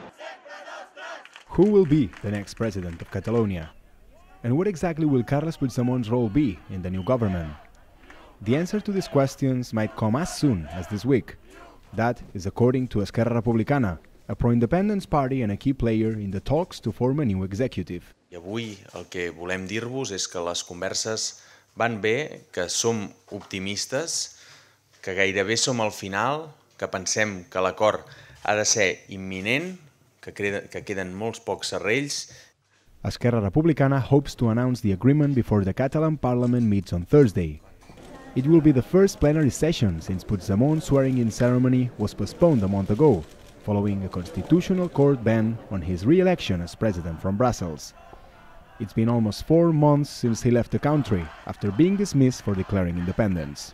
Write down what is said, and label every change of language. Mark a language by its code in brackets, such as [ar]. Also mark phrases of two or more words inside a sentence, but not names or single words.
[en] Who will be the next president of Catalonia? And what exactly will Carles Puigdemont's role be in the new government? The answer to these questions might come as soon as this week. That is according to Esquerra Republicana, a pro-independence party and a key player in the talks to form a new executive. [ca] I avui el que volem dir-vos és que les converses van bé, que som optimistes, que gairebé som al final, que pensem que l'acord ha de ser imminent, que queden molts pocs serrells. [en] Esquerra Republicana hopes to announce the agreement before the Catalan Parliament meets on Thursday. It will be the first plenary session since Puigdemont's swearing-in ceremony was postponed a month ago, following a constitutional court ban on his re-election as president from Brussels. It's been almost 4 months since he left the country, after being dismissed for declaring independence.